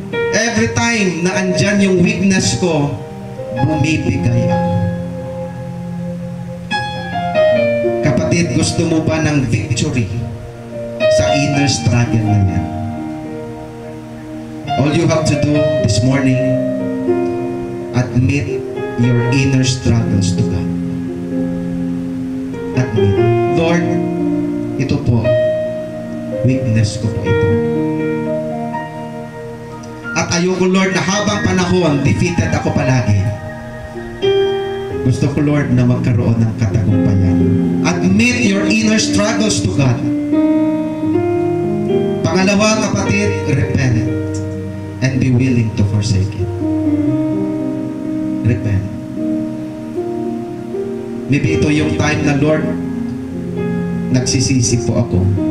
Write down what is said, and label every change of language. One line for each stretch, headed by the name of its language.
Filipino: Every time na andyan yung weakness ko, bumibigay ako. Kapatid, gusto mo ba ng victory sa inner struggle na yan?
English: All you have to do this morning, admit your inner struggles to God.
Filipino: Admit, Lord, ito po, weakness ko po ito. At ayoko, Lord, na habang panahon, defeated ako palagi. Gusto ko, Lord, na magkaroon ng katagumpayan.
English: Admit your inner struggles to God. Pangalawa, kapatid, repent and be willing to forsake it. Repent.
Filipino: Maybe ito yung time na, Lord, nagsisisi po ako.